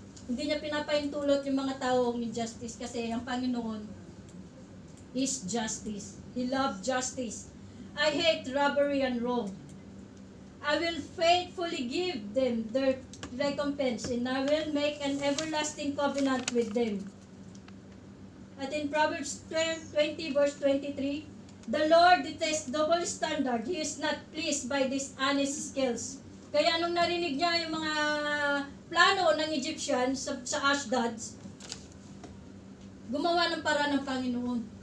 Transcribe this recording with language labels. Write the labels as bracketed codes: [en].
[tl] Hindi niya pinapaintulot yung mga taong injustice kasi ang Panginoon [en] is justice. He loves justice. I hate robbery and wrong. I will faithfully give them their recompense and I will make an everlasting covenant with them. At in Proverbs 20 verse 23, the Lord detests double standard. He is not pleased by dishonest skills. [tl] Kaya nung narinig niya yung mga plano ng Egyptian sa Ashdod, gumawa ng paraan ng Panginoon.